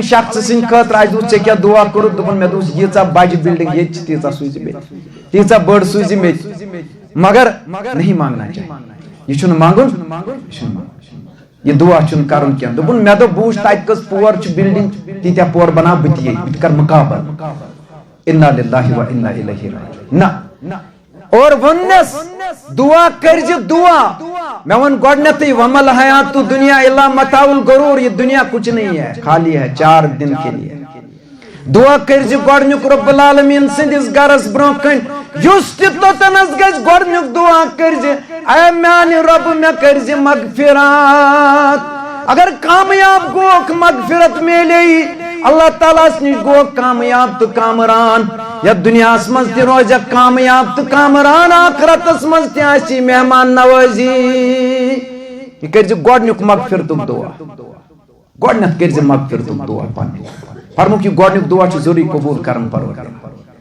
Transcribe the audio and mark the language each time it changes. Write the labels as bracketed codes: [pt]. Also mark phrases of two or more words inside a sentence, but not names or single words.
[ks] شخصہٕ سٕنٛدِ خٲطرٕ آسہِ دوٚپ ژےٚ کیٛاہ دعا کوٚرُتھ دوٚپُن مےٚ دوٚپُس ییٖژاہ بجہِ بلڈنگ ییٚتہِ چھِ تیٖژاہ سوٗزِ مےٚ تیٖژاہ بٔڑ سوٗزِ مےٚ [ur] مگر نہیں مانگنا چاہیے [ks] یہِ چھُنہٕ منٛگُن یہِ چھُنہٕ منٛگُن یہ دعا چھُنہٕ کرُن کینٛہہ دوٚپُن مےٚ دوٚپ بہٕ وٕچھِ تتہِ کٔژ پور چھِ بلڈنگ تیٖتیاہ پور بناو بہٕ تہِ ییٚتہِ بہٕ تہِ کرٕ مُقابل [ar] انا للہ و انا الیہ راجعون [ks] نہ اور ووننس دعا کٔرزِ دعا میں ون گۄڈنیتھٕے [ar] ومل حیات دنیا الا متاع الغرور [ur] یہ دنیا کچھ نہیں ہے خالی ہے 4 دن کے [ks] لیے دعا کٔرزِ گۄڈنیُک [ar] رب العالمین [ks] سٕنٛدِس گرس برونٛہہ کنۍ یُس تہِ توٚتنس گژھِ گۄڈنیُک دعا کٔرزِ اے میانہِ رۄبہٕ مےٚ کٔرزِ مغفرات اگر کامیاب گوکھ مغفرت میلے اللہ تعالیٰ نش گوکھ کامیاب تہٕ کامران یتھ دنیاہس منٛز تہِ روزکھ کامیاب تہٕ کامران آخرتس منٛز تہِ آسی مہمان نوازی یہ کٔرزِ گۄڈنیُک مغفرتُک دعا گۄڈنیتھ کٔرزِ مغفرتُک دعا پننہِ فرمووُکھ یہِ گۄڈنیُک دعا چھُ ضروٗری قبوٗل کران پروردگار